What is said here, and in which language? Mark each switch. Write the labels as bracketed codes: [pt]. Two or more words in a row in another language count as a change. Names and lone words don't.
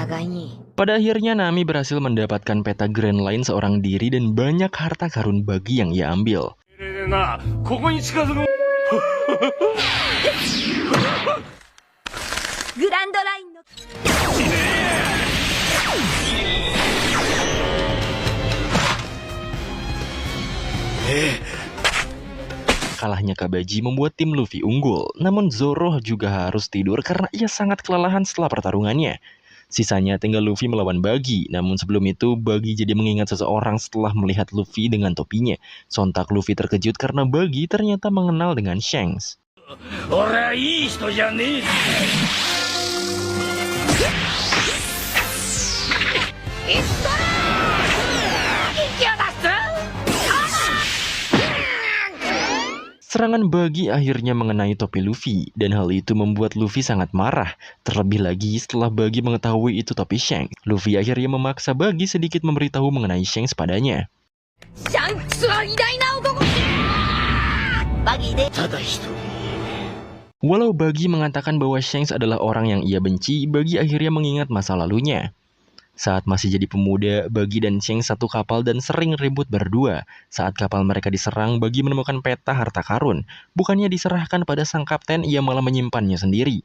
[ja] に。 [id] Pada akhirnya Nami berhasil mendapatkan peta Grand Line seorang diri dan banyak harta karun bagi yang ia ambil. [ja] な、ここに近づく。グランドラインの。 [id] Kalahnya Kabaji membuat tim Luffy unggul, namun Zoro juga harus tidur karena ia sangat kelelahan setelah pertarungannya. Sisanya tinggal Luffy melawan Buggy, namun sebelum itu Buggy jadi mengingat seseorang setelah melihat Luffy dengan topinya. Sontak Luffy terkejut karena Buggy ternyata mengenal dengan Shanks. [ja] 俺はいい人じゃねえ。 [id] Serangan Buggy akhirnya mengenai topi Luffy, dan hal itu membuat Luffy sangat marah. Terlebih lagi setelah Buggy mengetahui itu topi Shanks, Luffy akhirnya memaksa Buggy sedikit memberitahu mengenai Shanks padanya. [ja] シャンクスは偉大な男。バギーで。ただ一人。 [id] Walau Buggy mengatakan bahwa Shanks adalah orang yang ia benci, Buggy akhirnya mengingat masa lalunya. Saat masih jadi pemuda, Buggy dan Shanks satu kapal dan sering ribut berdua. Saat kapal mereka diserang, Buggy menemukan peta harta karun. Bukannya diserahkan pada sang kapten, ia malah menyimpannya sendiri.